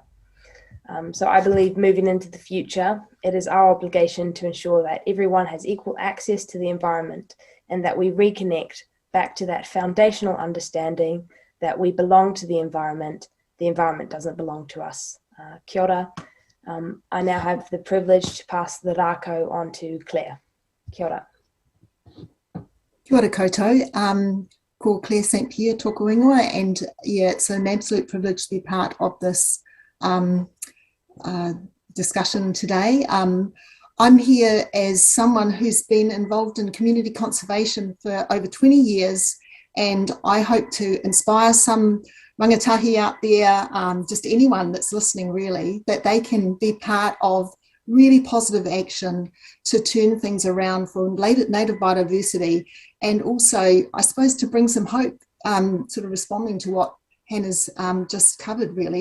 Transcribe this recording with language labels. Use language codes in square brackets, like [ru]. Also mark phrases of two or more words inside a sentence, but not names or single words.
[en] So I believe moving into the future, it is our obligation to ensure that everyone has equal access to the environment and that we reconnect back to that foundational understanding that we belong to the environment doesn't belong to us. [mi] Kia ora. [en] I now have the privilege to pass the rākau on to Claire. [mi] Kia ora. Kia ora koutou. Ko Claire St. Pierre tōku ingoa, [en] and yeah, it's an absolute privilege to be part of this discussion today. I'm here as someone who's been involved in community conservation for over 20 years, and I hope to inspire some rangatahi out there, just anyone that's listening really, that they can be part of really positive action to turn things around for native biodiversity, and also, I suppose, to bring some hope, sort of responding to what Hannah's just covered really.